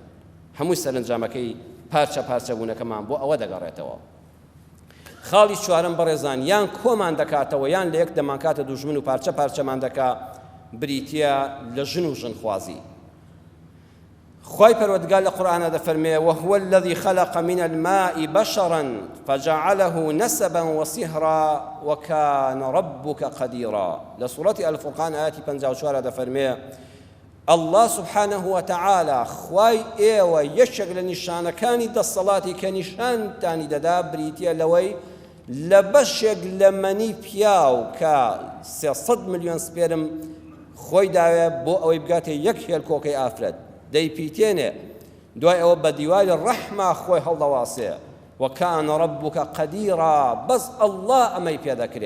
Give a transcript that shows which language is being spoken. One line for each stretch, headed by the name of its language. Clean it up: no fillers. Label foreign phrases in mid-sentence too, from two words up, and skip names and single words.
Central Kurdish: هەمووی سەرنجامەکەی پارچە پارچە بوونەکەمان بۆ ئەوە دەگەڕێتەوە. خاڵی چوارەم بەڕێزان یان کۆمان دەکاتەوە یان لە یەک دەمانکاتە دوژمن و پارچە پارچەمان دەکا، بریتیە لە ژن و ژنخوازی. خوای پەروەردگار لە قورئانە دەفەرمێ
Arabic: وهو الذي خلق من الماء بشرا فجعله نسبا وصهرا وكان ربك قديرا. لسورة الفرقان آياتي
Central Kurdish: 54 دەفەرمێ
Arabic: الله سبحانه وتعالى
Central Kurdish: خوای ئێوە یەکێک لە نیشانەکانی دەسەڵاتی کە نیشانتانی دەدا بریتیە لەوەی لە بەشێک لە مەنی پیاو کە 300 ملیۆن سپێرم خۆی داوێ بۆ ئەوەی بگاتێ یەک هێلکۆکەی ئافرەت دەیپیتێنێ، دوای ئەوە بە دیواری ڕەحما خۆی هەڵدەواسێ
Arabic: وەکان ڕەبوکە قەدیرا،
Central Kurdish: بەس ئەڵڵا ئەمەی پێدەکرێ.